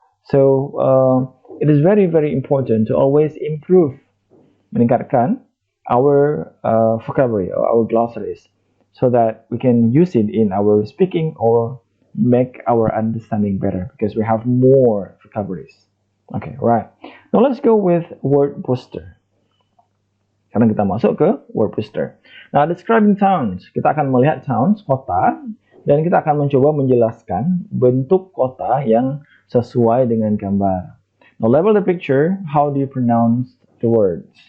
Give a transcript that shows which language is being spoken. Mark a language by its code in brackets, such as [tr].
[en] So it is very very important to always improve, meningkatkan our vocabulary or our glossaries, so that we can use it in our speaking or make our understanding better because we have more vocabularies. Okay, right. Now let's go with word booster. [id] Sekarang kita masuk ke word booster. Nah, describing towns. Kita akan melihat towns, kota, dan kita akan mencoba menjelaskan bentuk kota yang sesuai dengan gambar. [en] Now, label the picture. How do you pronounce the words?